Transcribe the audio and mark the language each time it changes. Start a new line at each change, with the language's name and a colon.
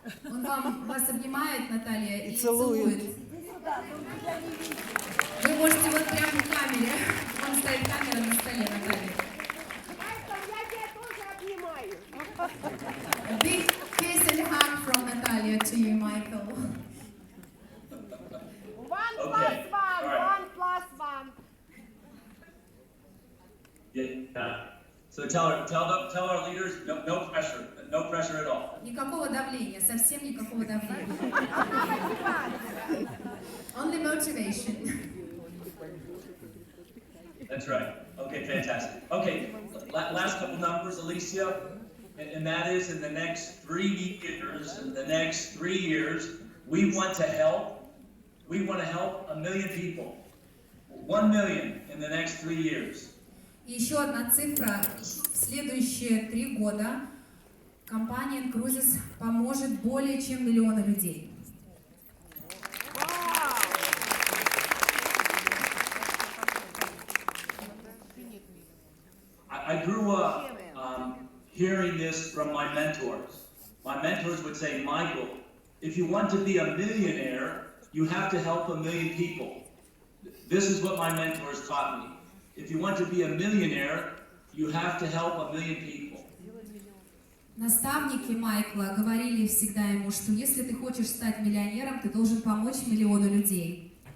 Russian: Он вас обнимает, Наталья, и целует. целует. Вы можете вот прямо в камере. Вон стоит камера на столе, Наталья.
English: A big kiss and hug from Natalia to you, Michael. 1 Okay. plus 1, All right. 1 plus 1. Yeah. So tell our leaders, no pressure at all.
Russian: Никакого давления, совсем никакого давления.
English: Only motivation. That's right. Okay, fantastic. Okay, last couple numbers, Alicia, and that is in the next 3 years, we want to help 1 million people. 1 million in the next 3 years.
Russian: И еще одна цифра. В следующие 3 года компания Инкрузес поможет более чем 1 миллиона людей.
English: I grew up hearing this from my mentors. My mentors would say, Michael, if you want to be a millionaire, you have to help 1 million people. This is what my mentors taught me. If you want to be a millionaire, you have to help 1 million people.
Russian: Наставники Майкла говорили всегда ему, что если ты хочешь стать миллионером, ты должен помочь 1 миллиону людей.